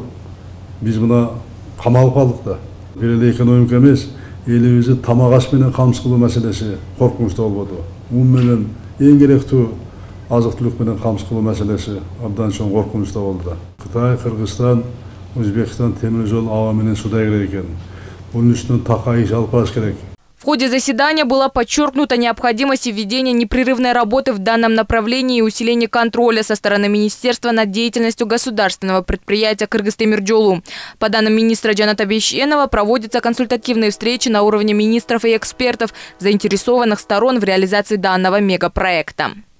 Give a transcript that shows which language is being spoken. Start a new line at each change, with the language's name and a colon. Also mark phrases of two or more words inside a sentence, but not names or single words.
Kyrgyz: Биз мына камалып калдык да. Бир эле экономика эмес, элибизди тамак аш менен камсыз кылуу маселеси коркунучтуу болбоду. Ун менен эң керектүү азык-түлүк менен камсыз кылуу маселеси абдан чоң коркунучтуу болду да. Кытай, Кыргызстан, Узбекистан темир жол аба менен суда керек экен. Бунун үстүнөн такай иш алып барыш керек.
Russian: В ходе заседания была подчеркнута необходимость введения непрерывной работы в данном направлении и усиления контроля со стороны министерства над деятельностью государственного предприятия «Кыргызтемиржолу». По данным министра Жаната Бейшенова, проводятся консультативные встречи на уровне министров и экспертов, заинтересованных сторон в реализации данного мегапроекта.